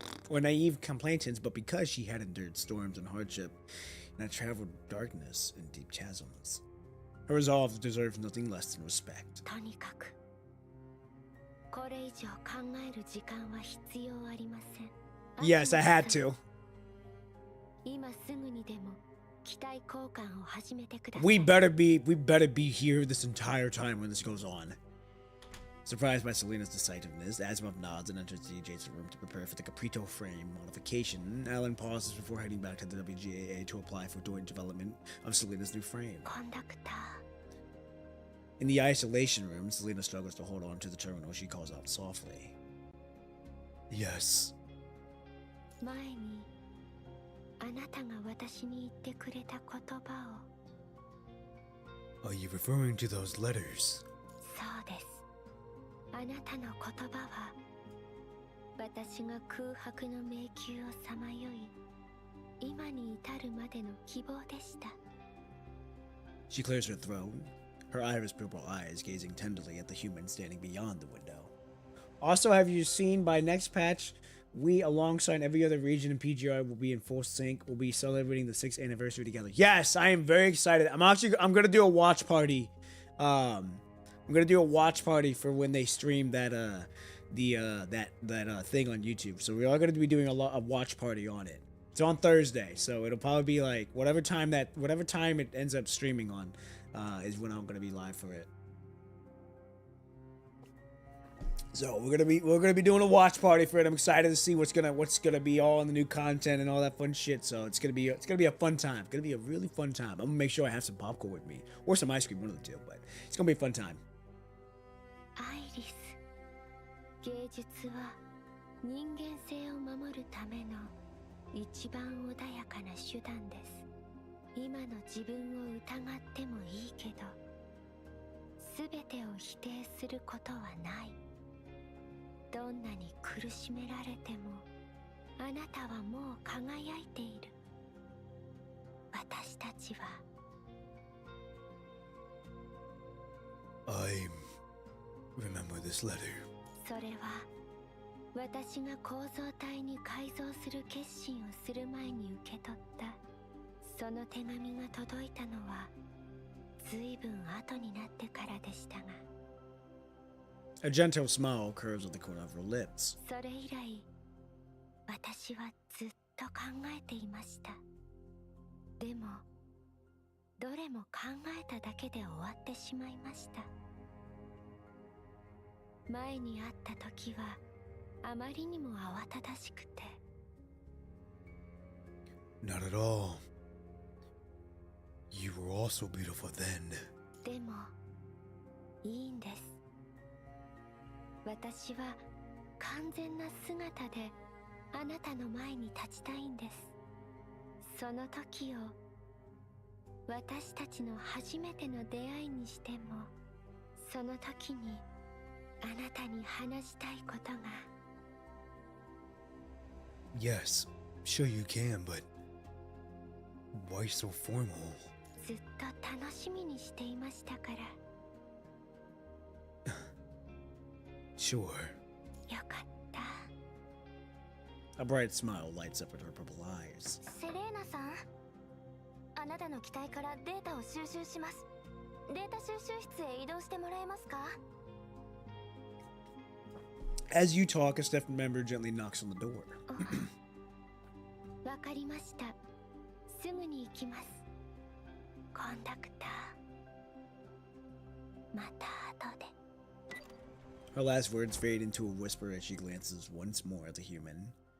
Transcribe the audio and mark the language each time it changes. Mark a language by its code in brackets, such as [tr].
[en] Naive complainants, but because she had endured storms and hardship and had traveled darkness and deep chasms. Her resolve deserves nothing less than respect. [ja] とにかくこれ以上考える時間は必要ありません。 [en] Yes, I had to. [ja] 今すぐにでも機体交換を始めてください。 [en] We better be here this entire time when this goes on. Surprised by Selena's decisiveness, Asimov nods and enters the adjacent room to prepare for the Caprito frame modification. Alan pauses before heading back to the WGAA to apply for joint development of Selena's new frame. [ja] コンダクター。 [en] In the isolation room, Selena struggles to hold on to the terminal. She calls out softly. Yes. [ja] 前にあなたが私に言ってくれた言葉を。 [en] Are you referring to those letters? [ja] そうです。あなたの言葉は私が空白の迷宮をさまよい今に至るまでの希望でした。 [en] She clears her throat, her iris purple eyes gazing tenderly at the human standing beyond the window. Also, have you seen by next patch, we, alongside every other region in PGR, will be in full sync. We'll be celebrating the 6th anniversary together. Yes, I am very excited. I'm gonna do a watch party. I'm gonna do a watch party for when they stream that thing on YouTube. So we are gonna be doing a watch party on it. It's on Thursday, so it'll probably be like whatever time it ends up streaming on, is when I'm gonna be live for it. So we're gonna be doing a watch party for it. I'm excited to see what's gonna be all in the new content and all that fun shit. So it's gonna be a fun time. It's gonna be a really fun time. I'm gonna make sure I have some popcorn with me or some ice cream, one of the two. But it's gonna be a fun time. [ja] アイリス、芸術は人間性を守るための一番穏やかな手段です。今の自分を疑ってもいいけど、すべてを否定することはない。どんなに苦しめられても、あなたはもう輝いている。私たちは。 [en] I remember this letter. [ja] それは私が構造体に改造する決心をする前に受け取ったその手紙が届いたのはずいぶん後になってからでしたが、 A gentle smile curves at the corner of her lips. それ以来私はずっと考えていました。でもどれも考えただけで終わってしまいました。前に会った時はあまりにも慌ただしくて。 [en] Not at all. You were also beautiful then. [ja] でもいいんです。私は完全な姿であなたの前に立ちたいんです。その時を私たちの初めての出会いにしても、その時にあなたに話したいことが。 [en] Yes, sure you can, but why so formal? [ja] ずっと楽しみにしていましたから。 [en] Sure. [ja] よかった。 [en] A bright smile lights up in her purple eyes. [ja] セレーナさん、あなたの機体からデータを収集します。データ収集室へ移動してもらえますか？ [en] As you talk, a staff member gently knocks on the door. [ja] わかりました。すぐに行きます。コンダクター。また後で。 [en] Her last words fade into a whisper as she glances once more at the human.